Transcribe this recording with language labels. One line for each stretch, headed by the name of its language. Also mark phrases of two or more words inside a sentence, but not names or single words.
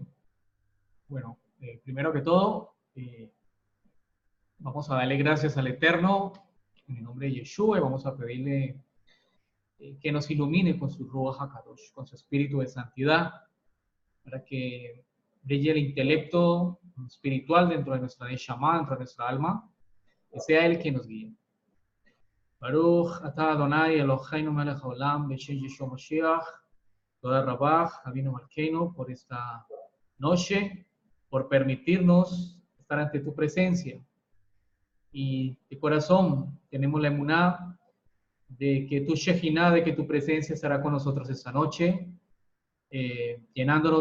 Spanish: Bueno, primero que todo, vamos a darle gracias al Eterno en el nombre de Yeshua y vamos a pedirle que nos ilumine con su
Hebrew: רוח הקודש,
Spanish: con su espíritu de santidad, para que brille el intelecto espiritual dentro de nuestra Neshama, dentro de nuestra alma, que sea Él quien nos guíe.
Hebrew: ברוך אתה אדוני אלוהינו מלך העולם בשם ישוע משיח. תודה רבה, אבינו מלכנו,
Spanish: por esta noche, por permitirnos estar ante tu presencia. Y de corazón tenemos la emuná de que tu Shejinah, de que tu presencia estará con nosotros esta noche, llenándonos